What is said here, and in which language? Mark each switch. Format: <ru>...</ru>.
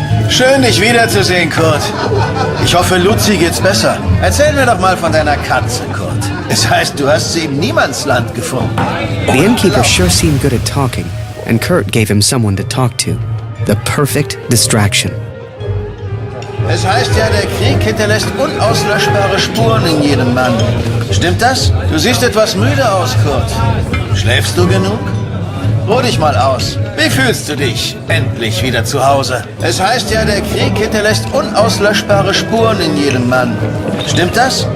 <de>Schön, dich wiederzusehen, Kurt. Ich hoffe, Luzi geht's besser. Erzähl mir doch mal von deiner Katze, Kurt. Es heißt, du hast sie im Niemandsland gefunden.</de> <en>The innkeeper sure seemed good at talking, and Kurt gave him someone to talk to. The perfect distraction.</en> <de>Es heißt ja, der Krieg hinterlässt unauslöschbare Spuren in jedem Mann. Stimmt das? Du siehst etwas müde aus, Kurt. Schläfst du genug? Ruh dich mal aus. Wie fühlst du dich? Endlich wieder zu Hause. Es heißt ja, der Krieg hinterlässt unauslöschbare Spuren in jedem Mann. Stimmt das?</de>